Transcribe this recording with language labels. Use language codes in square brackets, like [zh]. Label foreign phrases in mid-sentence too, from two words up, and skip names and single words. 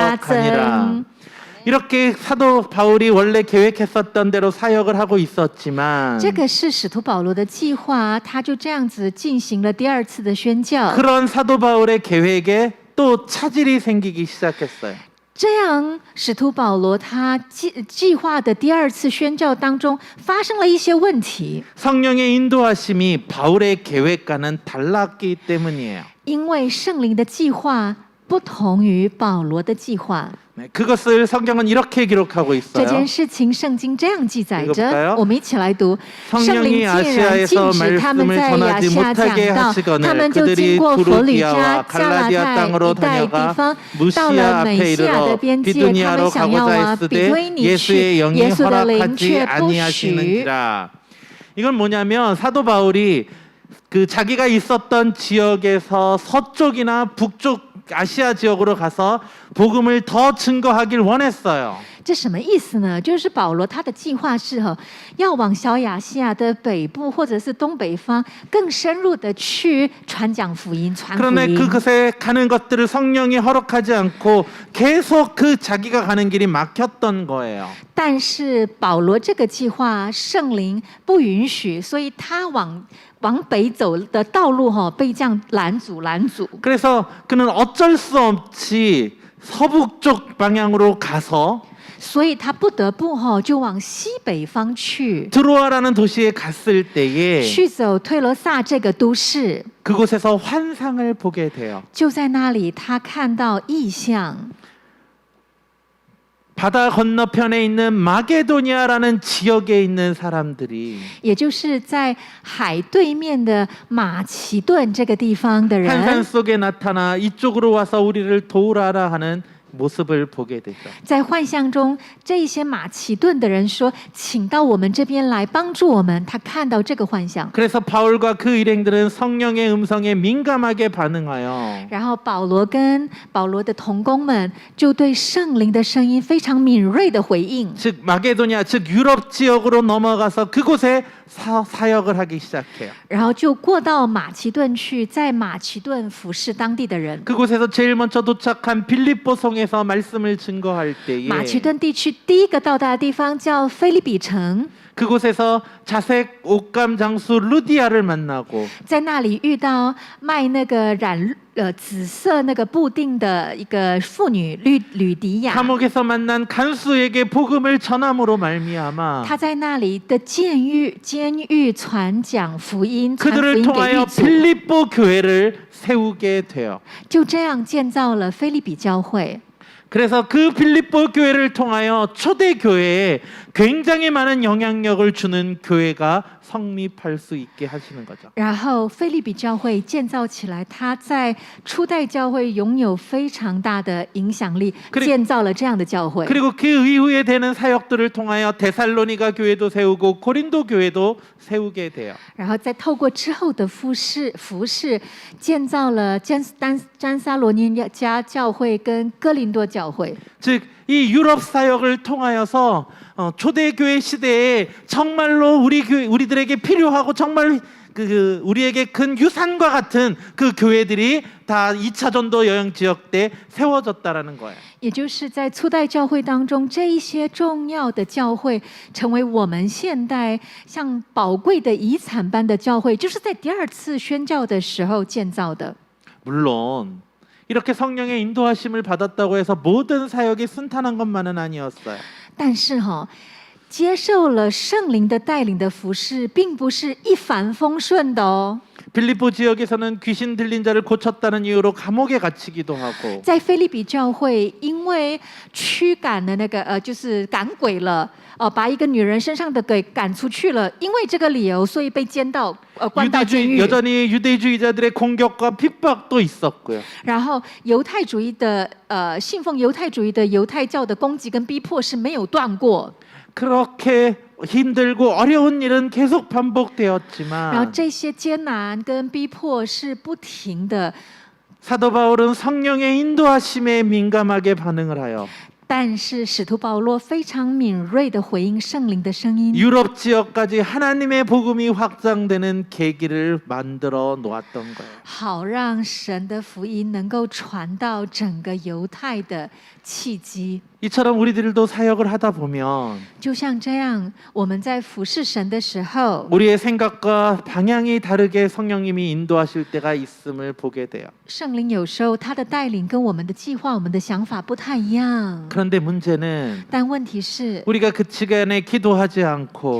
[zh] 天加 [ko] 늘어가니라. [zh] 增。 [ko] 이렇게 사도 바울이 원래 계획했었던 대로 사역을 하고 있었지만 [zh] 这个是使徒保罗的计划，他就这样子进行了第二次的宣教。 [ko] 그런 사도 바울의 계획에 또 차질이 생기기 시작했어요. [zh] 这样，使徒保罗他计划的第二次宣教当中发生了一些问题， [ko] 성령의 인도하심이 바울의 계획과는 달랐기 때문이에요. [zh] 因为圣灵的计划不同于保罗的计划。 [ko] 네, 그것을 성경은 이렇게 기록하고 [zh] 这 [ko] 있어요. [zh] 件事情，圣经这样记载 [ko] 읽어볼까요 [zh] 着，我们一起来读。圣 [ko] 성령이 [zh] 灵竟然 [ko] 아시아에서 [zh] 禁止他们 [ko] 말씀을 [zh] 在亚 [ko] 전하지 [zh] 夏讲 [ko] 못하게 [zh] 道，他 [ko] 하시거늘 [zh] 们就 [ko] 그들이 [zh] 经过弗吕加、 [ko] 두루기아와 [zh] 加拉 [ko] 갈라디아 [zh] 太 [ko] 땅으로 [zh] 一带地 [ko] 다녀가 [zh] 方，到 [ko] 무시아 [zh] 了 [ko] 앞에 [zh] 美西亚的 [ko] 이르러 [zh] 边界，他 [ko] 비두니아로 [zh] 们想要 [ko] 가고자 [zh] 比 [ko] 했으되 [zh] 推你去， [ko] 예수의 영이 [zh] 耶稣的灵 [ko] 허락하지 [zh] 却不许。 [ko] 아니하시는지라. 이건 뭐냐면 사도 바울이 그 자기가 있었던 지역에서 서쪽이나 북쪽 아시아 지역으로 가서 복음을 더 증거하길 원했어요. [zh] 这什么意思呢？就是保罗他的计划是要往小亚细亚的北部或者是东北方更深入的去传讲福音、传福 [ko] 그런데 [zh] 音。 [ko] 그것에 가는 것들을 성령이 허락하지 않고 계속 그 자기가 가는 길이 막혔던 거예요. [zh] 但是保罗这个计划圣灵不允许，所以他往北走的道路被这样拦阻。 [ko] 그래서 그는 어쩔 수 없이 서북쪽 방향으로 가서 [zh] 所以他不得不就往西北方去， [ko] 드로아라는 도시에 갔을 때에 [zh] 去走推罗萨这个都市。 [ko] 그곳에서 환상을 보게 돼요. [zh] 就在那里，他看到异象。 [ko] 바다 건너편에 있는 마게도니아라는 지역에 있는 사람들이 [zh] 也就是在海对面的马其顿这个地方的 [ko] 환상 [zh] 人， [ko] 속에 나타나 이쪽으로 와서 우리를 도우라라 하는 모습을 보게 되죠. [zh] 在幻象中，这一些马其顿的人说：“请到我们这边来帮助我们。”他看到这个幻象， [ko] 그래서 바울과 그 일행들은 성령의 음성에 민감하게 반응하여 [zh] 然后保罗跟保罗的同工们就对圣灵的声音非常敏锐的回应， [ko] 즉 마게도니아 즉 유럽 지역으로 넘어가서 그곳에 사역을 하기 시작해요. [zh] 然后就过到马其顿去，在马其顿服侍当地的人。 [ko] 그곳에서 제일 먼저 도착한 빌립보 성에서 말씀을 증거할 때에 [zh] 马其顿地区第一个到达的地方叫菲利比城， [ko] 그곳에서 자색 옷감 장수 루디아를 만나고 [zh] 在那里遇到卖那个紫色那个布丁的一个妇女吕迪亚， [ko] 감옥에서 만난 간수에게 복음을 전함으로 말미암아 [zh] 她在那里的监狱传讲福音，传福 [ko] 그들을 [zh] 音给狱 [ko] 통하여 [zh] 卒， [ko] 빌립보 교회를 세우게 돼요. [zh] 就这样建造了菲利比教会。 [ko] 그래서 그 빌립보 교회를 통하여 초대 교회에 굉장히 많은 영향력을 주는 교회가 성립할 수 있게 하시는 거죠. [zh] 然后菲利比教会建造起来，它在初代教会拥有非常大的影响力， 建造了这样的教会。 [ko] 그리고 그 이후에 되는 사역들을 통하여 데살로니가 교회도 세우고 고린도 교회도 세우게 돼요. [zh] 然后再透过之后的服侍，建造了詹撒罗尼迦教会跟哥林多教会。 [ko] 즉 이 유럽 사역을 통하여서 초대교회 시대에 정말로 우리들에게 필요하고 정말 우리에게 큰 유산과 같은 그 교회들이 다 2차 전도 여행 지역 때 세워졌다라는 거예요. [zh] 也就是在初代教会当中，这一些重要的教会成为我们现代像宝贵的遗产般的教会，就是在第二次宣教的时候建造的。 [ko] 물론 이렇게 성령의 인도하심을 받았다고 해서 모든 사역이 순탄한 것만은 아니었어요. [zh] 但是接受了圣灵的带领的服侍，并不是一帆风顺的哦。 [ko] 빌립보 지역에서는 귀신 들린 자를 고쳤다는 이유로 감옥에 갇히기도 하고 [zh] 在菲利比教会，因为驱赶的就是赶鬼了，把一个女人身上的鬼赶出去了，因为这个理由，所以被关到监狱。 [ko] 여전히 유대주의자들의 공격과 핍박도 있었고요. [zh] 然后犹太主义的信奉犹太主义的犹太教的攻击跟逼迫是没有断过。 [ko] 그렇게 힘들고 어려운 일은 계속 [zh] 然后 [ko] 반복되었지만 [zh] 这些艰难跟逼迫是不停的， [ko] 사도 바울은 성령의 인도하심에 민감하게 반응을 하여 [zh] 但是使徒保罗非常敏锐的回应圣灵的声音， [ko] 유럽 지역까지 하나님의 복음이 확장되는 계기를 만들어 놓았던 거예요. [zh] 好让神的福音能够传到整个犹太的契机。 [ko] 이처럼 우리들도 사역을 하다 보면 [zh] 就像这样，我们在服侍神的时候， [ko] 우리의 생각과 방향이 다르게 성령님이 인도하실 때가 있음을 보게 돼요. [zh] 圣灵有时候他的带领跟我们的计划、我们的想法不太一样。 [ko] 그런데 문제는 [zh] 但问题是， [ko] 우리가 그 시간에 기도하지 않고